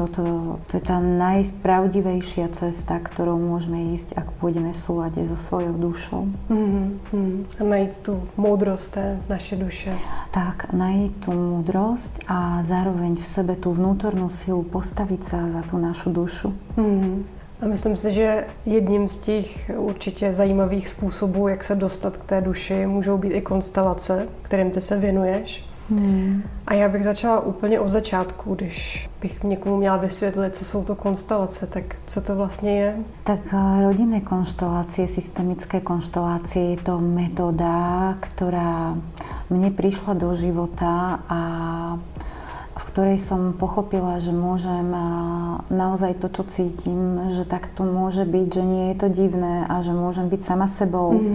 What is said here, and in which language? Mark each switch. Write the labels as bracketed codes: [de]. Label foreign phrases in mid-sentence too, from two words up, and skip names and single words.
[sk] To je tá najpravdivejšia cesta, ktorou môžeme ísť, ak pôjdeme v súlade so svojou dušou. [cs] A najít tu múdrosť té naše duše. [sk] Tak, najít tú múdrosť a zároveň v sebe tú vnútornú silu postaviť sa za tú našu dušu. [cs] A myslím si, že jedním z těch určitě zajímavých způsobů, jak se dostat k té duši, můžou být i konstelace, kterým ty se věnuješ. A já bych začala úplně od začátku, když bych někomu měla vysvětlit, co jsou to konstelace, tak co to vlastně je? [sk] Tak rodinné konštelácie, systemické konštelácie je to metóda, ktorá mne prišla do života a v ktorej som pochopila, že môžem naozaj to, čo cítim, že tak to môže byť, že nie je to divné a že môžem byť sama sebou.